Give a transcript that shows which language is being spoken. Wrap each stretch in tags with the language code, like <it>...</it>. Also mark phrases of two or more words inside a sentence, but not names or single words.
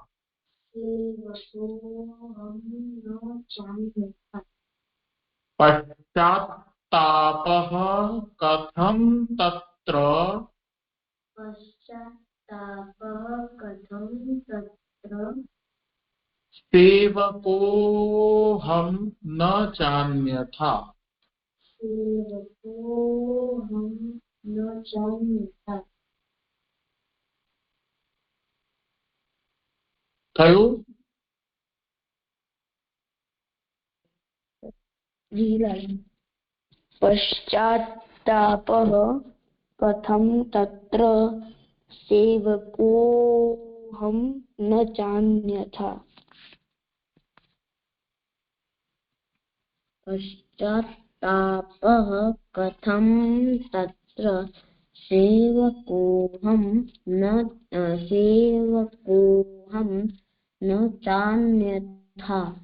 <sa>पश्चात्तापः कथं तत्र सेवकोऽहं न चान्यथा.</sa> <gu>થયું? જી લાલ.</gu> <sa>पश्चात्तापः कथं तत्र सेवकोऽहं न चान्यथा। पश्चात्तापः कथं तत्र सेवकोऽहं न चान्यथा।</sa>